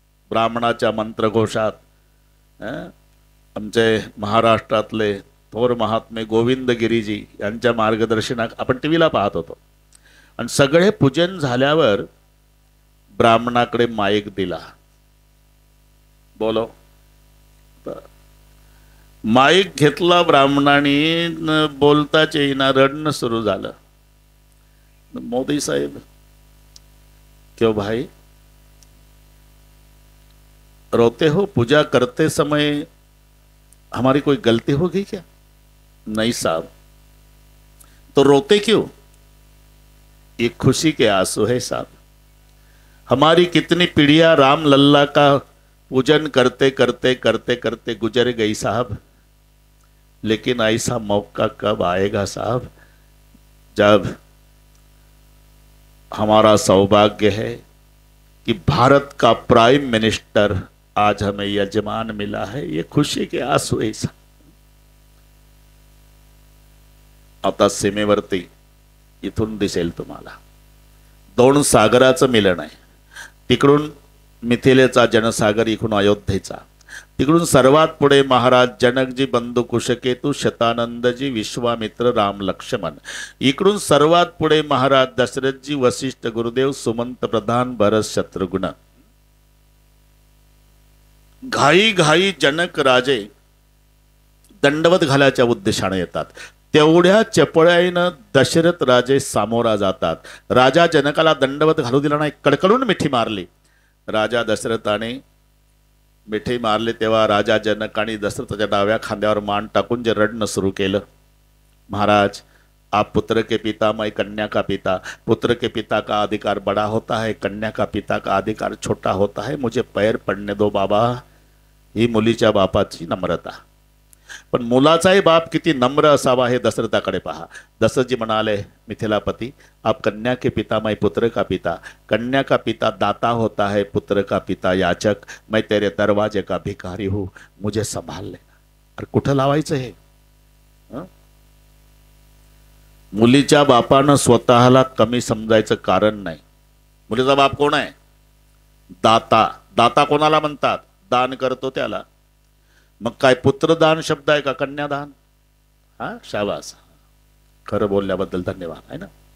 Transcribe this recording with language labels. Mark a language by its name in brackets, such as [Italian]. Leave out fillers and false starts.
[Marathi] ब्राह्मणाच्या मंत्रघोषात आमचे महाराष्ट्रातले थोर महात्मे गोविंद गिरीजी यांच्या मार्गदर्शनात आपण टीव्हीला पाहत होतो. आणि सगळे पूजन झाल्यावर ब्राह्मणाकडे माईक दिला. बोलो. माईक घेतला ब्राह्मणाने, बोलताच येईना, रडणं सुरू झालं. [Hindi] मोदी साहेब, क्यों भाई रोते हो? पूजा करते समय हमारी कोई गलती हो गई क्या? नहीं साहब. तो रोते क्यों? ये खुशी के आंसू है साहब. हमारी कितनी पीढ़ियां राम लल्ला का पूजन करते करते करते करते गुजर गई साहब, लेकिन ऐसा मौका कब आएगा साहब जब हमारा सौभाग्य है कि भारत का प्राइम मिनिस्टर आज हमें यजमान मिला है. ये खुशी के आंसू है. [Marathi] आता सीमेवरती इथून दिसेल तुम्हाला 2 सागराचं मिलन आहे. तिकडून मिथिलेचा जनसागर, इकडून अयोध्येचा. तिकडून सर्वात पुढे महाराज जनकजी, बंधू कुशकेतू, शतानंदजी, विश्वामित्र, राम लक्ष्मण. इकडून सर्वात पुढे महाराज दशरथजी, वशिष्ठ, गुरुदेव, सुमंत प्रधान, भरत, शत्रुघ्न. घाई घाई जनक राजे दंडवत घालायच्या उद्देशाने येतात. तेवढ्या चपळाईनं दशरथ राजे सामोरा जातात. राजा जनकाला दंडवत घालू दिला नाही, कडकडून मिठी मारली. राजा दशरथाने मिठी मारले तेव्हा राजा जनकाने दशरथाच्या डाव्या खांद्यावर मान टाकून जे रडणं सुरू केलं. [Hindi] महाराज, आप पुत्र के पिता, मैं कन्या का पिता. पुत्र के पिता का अधिकार बड़ा होता है, कन्या का पिता का अधिकार छोटा होता है. मुझे पैर पडणे दो बाबा. [Marathi] ही मुलीच्या बापाची नम्रता. पण मुलाचाही बाप किती नम्र असावा हे दशरथाकडे पहा. दशरथजी म्हणाले, [Hindi] मिथिलापति, आप कन्या के पिता, मैं पुत्र का पिता. कन्या का पिता दाता होता है, पुत्र का पिता याचक. मैं तेरे दरवाजे का भिखारी हूं, मुझे संभाल ले. [Marathi] अरे कुठं लावायचं हे? मुलीच्या बापानं स्वतःला कमी समजायचं कारण नाही. मुलीचा बाप कोण आहे? दाता. दाता कोणाला म्हणतात? दान करतो त्याला. मग काय पुत्रदान शब्द आहे का कन्यादान? हा, शाबास, खरं बोलल्याबद्दल धन्यवाद. आहे ना.